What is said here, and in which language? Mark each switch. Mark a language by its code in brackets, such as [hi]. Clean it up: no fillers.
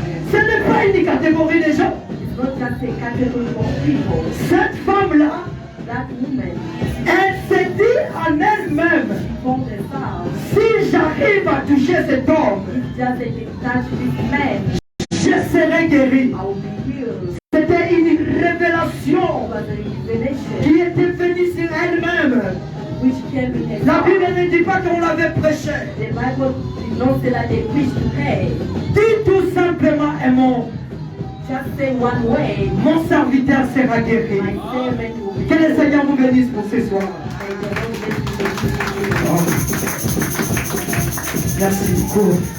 [fr] Ce n'est pas une catégorie de gens. [en] It's not just a category of people. [fr] Cette femme-là, [en] That woman, [fr] elle s'est dit en elle-même, [en] she told herself, [fr] si j'arrive à toucher cet homme, [en] if just I can touch this man, [fr] je serai guéri. [en] I will be healed. [fr] C'était une [en] It [fr] révélation [en] was a revelation [fr] qui était venue sur elle-même. [en] which came in [fr] La [en] her [fr] Bible [en] heart. [fr] ne dit pas qu'on l'avait prêché. [en] The Bible did not say that they preached to her. [fr] Dis tout simplement un mot. [en] Just say one way, [fr] Mon serviteur sera guéri. [en] my servant will be [fr] Que le [en] healed. [fr] Seigneur vous bénisse pour ce soir. [en] May the Lord bless you. [fr] Merci beaucoup.